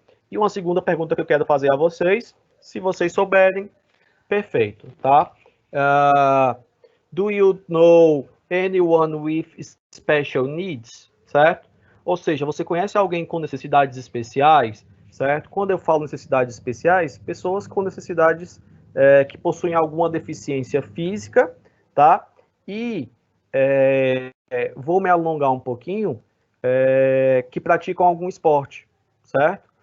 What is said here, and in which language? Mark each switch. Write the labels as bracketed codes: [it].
[pt] E uma segunda pergunta que eu quero fazer a vocês, se vocês souberem, perfeito, tá? [en] Do you know anyone with special needs, certo? [pt] Ou seja, você conhece alguém com necessidades especiais, certo? Quando eu falo necessidades especiais, pessoas com necessidades que possuem alguma deficiência física, tá? E vou me alongar um pouquinho, que praticam algum esporte, certo?